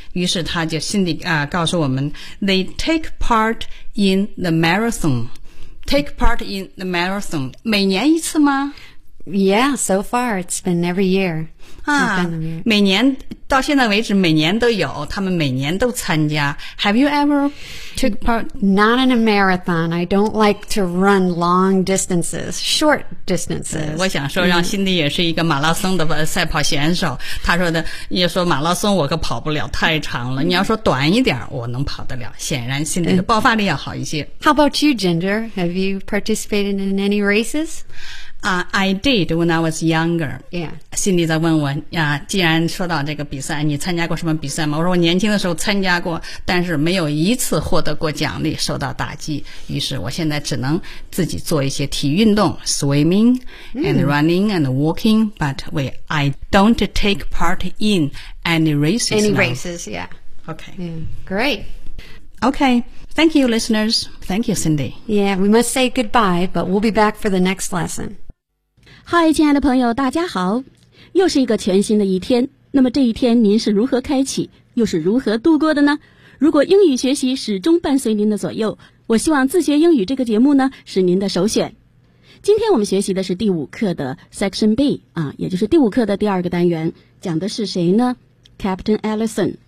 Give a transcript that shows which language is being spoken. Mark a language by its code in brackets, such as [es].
[zh] 于是他就心里告诉我们 [en] They take part in the marathonTake part in the marathon. [zh] 每年一次吗？ [en] Yeah, so far it's been every year. [zh] 每年到现在为止每年都有，他们每年都参加。 [en] Have you ever took part? Not in a marathon. I don't like to run long distances, short distances. [zh] 我想说让辛迪也是一个马拉松的赛跑选手。他说的，你说马拉松我可跑不了，太长了。你要说短一点我能跑得了。显然辛迪的爆发力要好一些。 [en] How about you, Ginger? Have you participated in any races? I did when I was younger. Yeah. [zh] Cindy 在问我既然说到这个比赛，你参加过什么比赛吗？我说我年轻的时候参加过，但是没有一次获得过奖励，受到打击。于是我现在只能自己做一些体育运动 [en] ,swimming and running and walking, but I don't take part in any races. Any now. races, yeah. Okay. Yeah. Great. Okay. Thank you, listeners. Thank you, Cindy. Yeah, we must say goodbye, but we'll be back for the next lesson. [zh] Hi, 亲爱的朋友，大家好。又是一个全新的一天，那么这一天您是如何开启，又是如何度过的呢？如果英语学习始终伴随您的左右，我希望自学英语这个节目呢，是您的首选。今天我们学习的是第五课的 Section B, 也就是第五课的第二个单元，讲的是谁呢？Captain Allison.